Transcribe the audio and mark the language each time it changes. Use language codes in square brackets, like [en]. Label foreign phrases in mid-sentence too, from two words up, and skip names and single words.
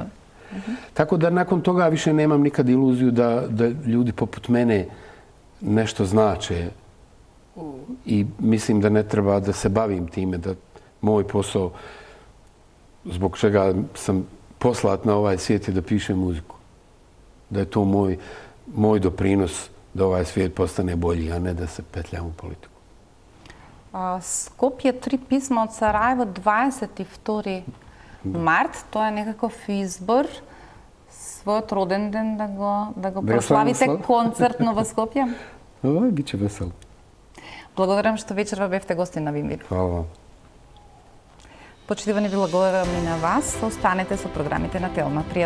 [bs] Tako da nakon toga više nemam nikad iluziju da ljudi poput mene nešto znače i mislim da ne treba da se bavim time, da moj posao, zbog čega sam poslat na ovaj svijet je da pišem muziku. Da je to moj doprinos da ovaj svijet postane bolji, a ne da se petljam u politiku. Skopje 3 pisma od Sarajevo 22. [mk] Март, тоа е некаков избор, својот роден ден да го прославите концертно во Скопје? Ова биче весело. Благодарам што вечерва бевте гостин на Вимвир. [sr] Хвала вам. [mk] Почитувани, ви благодарам и на вас. Останете со програмите на Телма.